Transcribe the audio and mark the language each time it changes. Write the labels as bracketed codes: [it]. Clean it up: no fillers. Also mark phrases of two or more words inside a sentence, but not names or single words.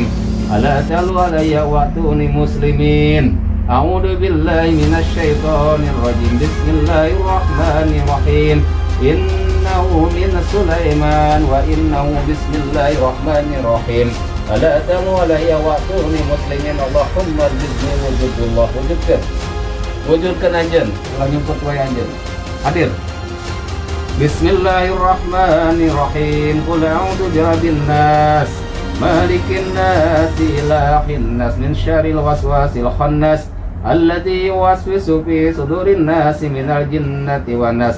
[ar] ألا تعلوا علي وأتوني مسلمين. أعوذ بالله من الشيطان الرجيم. بسم الله الرحمن الرحيم. إنه من سليمان وإنه بسم الله الرحمن الرحيم. ألا تعلوا علي وأتوني مسلمين. اللهم بإذن وجود الله. [su] Wujudkan anjeun, ulah nyumput wae anjeun. Hadir. [ar] Bismillahirrahmanirrahim. قل أعوذ برب الناس، ملك الناس، إله الناس، من شر الوسواس الخناس، الذي يوسوس في صدور الناس من الجنة والناس.